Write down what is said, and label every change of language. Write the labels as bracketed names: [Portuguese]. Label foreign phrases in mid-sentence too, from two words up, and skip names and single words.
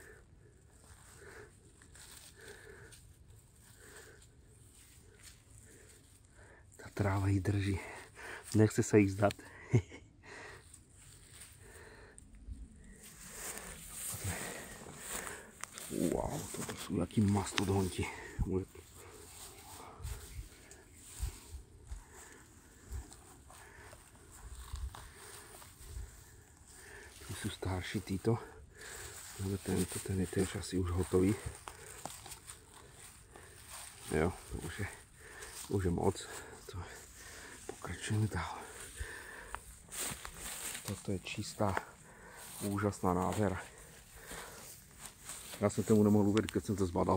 [Czech] Tráva ji drží. [Slovak] Nechce sa ich zdať. Wow, toto sú jaký mastodonti. Tu sú starší títo. Ale tento, ten je tiež asi už hotový. [Czech] Jo, to už je moc. Pokračujeme dál. [Slovak] Toto je čistá, úžasná nádhera. [Czech] Já jsem tomu nemohl uvěřit, [Slovak] keď jsem to zbadal.